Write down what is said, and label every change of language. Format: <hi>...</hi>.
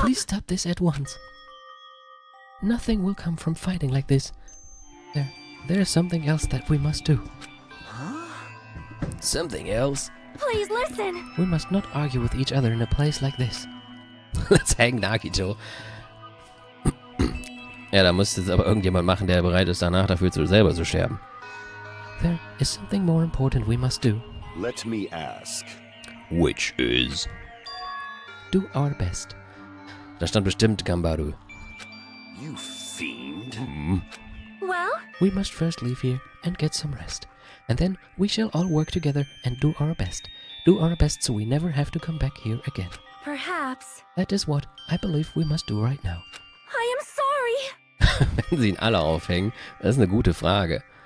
<en>Please stop this at once. Nothing will come from fighting like this. There is something else that we must do. Something else? Please listen! We must not argue with each other in a place like this. Let's hang Nagito.</en> <de>Ja, da muss es aber irgendjemand machen, der bereit ist, danach dafür selber zu sterben.</de> <en>There is something more important we must do. Let me ask. Which is? Do our best.</en> <de>Da stand bestimmt Gambaru.</de> <en>You fiend. Well, We must first leave here and get some rest. And then we shall all work together and do our best. Do our best so we never have to come back here again. perhaps. That is what I believe we must do right now. I am sorry!</en> <de>Wenn sie ihn alle aufhängen, das ist eine gute Frage.</de>